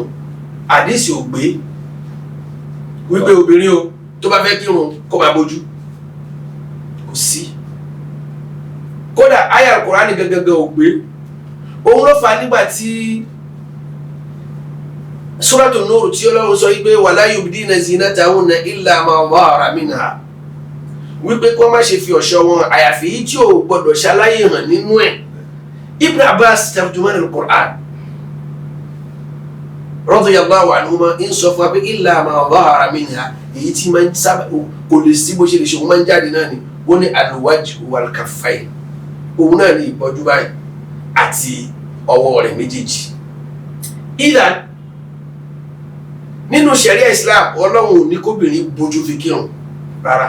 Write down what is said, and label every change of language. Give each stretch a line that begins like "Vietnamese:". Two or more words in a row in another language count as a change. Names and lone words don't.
Yoruba: Àdísì ò gbé wípé obìnrin o tó bá fẹ́ kírun kó máa bojú, kò sí. Kódà àyá Al-Qur'ani gẹ́gẹ́gẹ́ ò gbé. Òun ló fà nígbà tí Suratul Nur tí Ọlọ́run sọ wípé
Arabic: ولا يبدين زينتهن إلا ما ظهر منها,
Yoruba: wípé kó má ṣe fi ọ̀ṣọ́ wọn àyàfi yìí tí ò gbọdọ̀ ṣaláyé hàn nínú ẹ̀. Ibn Abbas
Arabic: ترجمان القرآن رضي الله عنهما
Yoruba: ń sọ fún wa pé
Arabic: إلا ما ظهر منها,
Yoruba: èyí tí máa ń sábà kò lè sí bó ṣe lè ṣe òun máa ń jáde náà ni wọ́n ní
Arabic: الوجه والكفين,
Yoruba: òun náà ní ìbọ́jú báyìí àti ọwọ́ rẹ̀ méjèèjì. Ìlànà nínú ṣẹ̀ríà Islam Ọlọ́run ò ní kóbìnrin bójú fi kírun rárá.